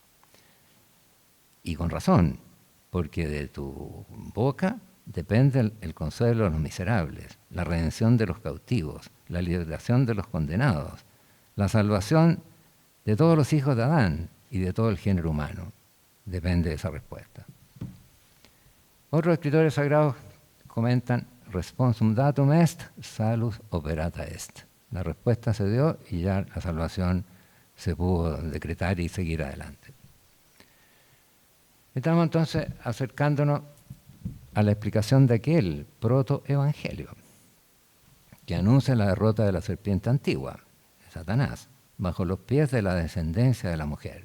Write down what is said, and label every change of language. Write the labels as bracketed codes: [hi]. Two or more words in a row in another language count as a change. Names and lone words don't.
[es] Y con razón, porque de tu boca depende el consuelo de los miserables, la redención de los cautivos, la liberación de los condenados, la salvación de todos los hijos de Adán y de todo el género humano. Depende de esa respuesta. Otros escritores sagrados comentan, [la] responsum datum est, salus operata est. [es] La respuesta se dio y ya la salvación se pudo decretar y seguir adelante. Estamos entonces acercándonos a la explicación de aquel protoevangelio que anuncia la derrota de la serpiente antigua, Satanás, bajo los pies de la descendencia de la mujer.